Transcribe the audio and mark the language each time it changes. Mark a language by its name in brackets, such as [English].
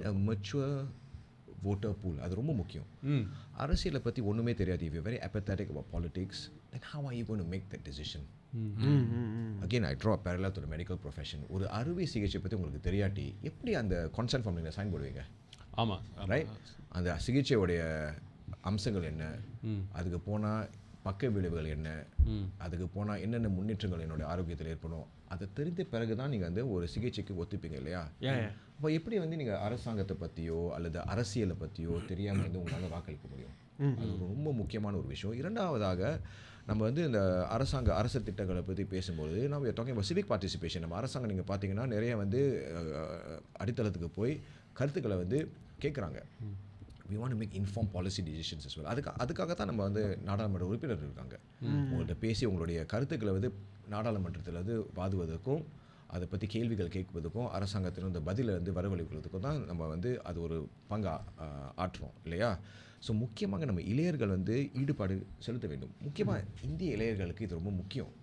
[English] mature voter pool, [Tamil] அது ரொம்ப முக்கியம். அரசியலை பற்றி ஒன்றுமே தெரியாது, [English] if you're very apathetic about politics, then how are you going to make that decision? Again, I draw a parallel to the medical profession. [Tamil] ஒரு அறுவை சிகிச்சை பற்றி உங்களுக்கு தெரியாட்டி எப்படி அந்த கான்சென்ட் ஃபார்ம் நீங்கள் சைன் போடுவீங்க? ஆமாம், [English] Right. [Tamil] அந்த சிகிச்சையோடைய அம்சங்கள் என்ன, அதுக்கு போனால் பக்க விளைவுகள் என்ன, அதுக்கு போனால் என்னென்ன முன்னேற்றங்கள் என்னுடைய ஆரோக்கியத்தில் ஏற்படும், அதை தெரிந்த பிறகு தான் நீங்கள் வந்து ஒரு சிகிச்சைக்கு ஒத்துப்பீங்க இல்லையா? அப்போ எப்படி வந்து நீங்கள் அரசாங்கத்தை பற்றியோ அல்லது அரசியலை பற்றியோ தெரியாமல் வந்து உங்களால் வாக்களிக்க முடியும்? அது ரொம்ப முக்கியமான ஒரு விஷயம். இரண்டாவதாக நம்ம வந்து இந்த அரசு திட்டங்களை பற்றி பேசும்போது நம்ம [English] Talking about civic participation. [Tamil] நம்ம அரசாங்கம் நீங்கள் பார்த்தீங்கன்னா நிறைய வந்து அடித்தளத்துக்கு போய் கருத்துக்களை வந்து கேட்குறாங்க. [English] we want to make informed policy decisions as well. [Tamil] அதுக்காக தான் நம்ம வந்து நாடாளுமன்ற உறுப்பினர் இருக்காங்க. உங்கள்கிட்ட பேசி உங்களுடைய கருத்துக்களை வந்து நாடாளுமன்றத்தில் வந்து வாதுவதற்கும் அதை பற்றி கேள்விகள் கேட்பதற்கும் அரசாங்கத்தின் இந்த பதிலை வந்து வரவழைப்பதற்கும் தான் நம்ம வந்து அது ஒரு பங்கா ஆற்றுறோம் இல்லையா? ஸோ முக்கியமாக நம்ம இளைஞர்கள் வந்து ஈடுபாடு செலுத்த வேண்டும். முக்கியமாக இந்திய இளைஞர்களுக்கு இது ரொம்ப முக்கியம்.